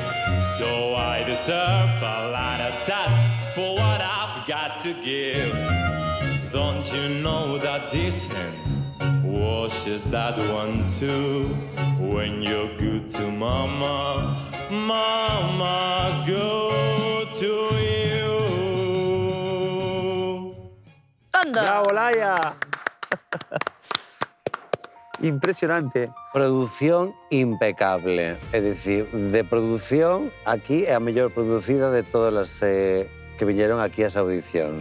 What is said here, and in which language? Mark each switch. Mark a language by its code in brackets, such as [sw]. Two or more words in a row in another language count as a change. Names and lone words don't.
[en] So I deserve a lot of tat for what I've got to give. Don't you know that this hand washes that one too? When you're good to mama, mama's good to you. [gl] Anda. Bravo, Laia. Impresionante. Produción impecable. É dicir, de produción, aquí é a mellor producida de todas as que viñeron aquí ás audicións.